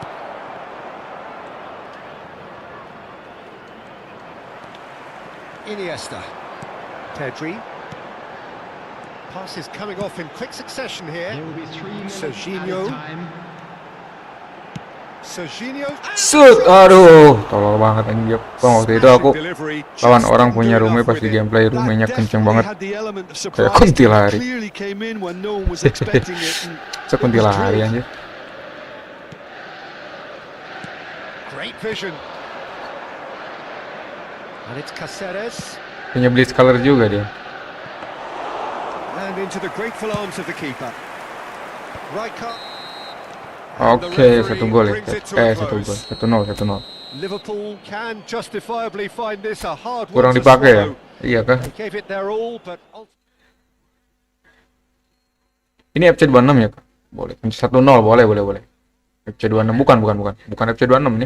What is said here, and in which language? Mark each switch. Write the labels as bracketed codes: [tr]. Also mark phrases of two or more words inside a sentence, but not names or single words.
[en] Iniesta. Pedri. Passes coming off in quick succession here. There will be 3 minutes Serginho. added time. Serginho. Shoot, [id] aduh, tolol banget anjir. Bang, waktu itu aku lawan orang punya Rume pas di gameplay Rumenya kenceng banget. Kayak kuntilari. [en] Clearly came in when no one was expecting it. And [id] Sekuntilari anjir. [en] Great vision. And it's Caceres. [id] Punya [en] blitz color [id] juga dia. [en] And into the grateful arms of the keeper. Rijkaard. [id] Oke, 1 gol ya. 1 gol. 1-0, 1-0. [en] Liverpool can justifiably find this a hard one [id] Kurang [en] to [id] dipakai ya? [en] swallow. [id] Iya kah? [en] They gave it their all, but [id] Ini FC26 ya, Kak? Boleh. 1-0, boleh. FC26 bukan FC26 nih.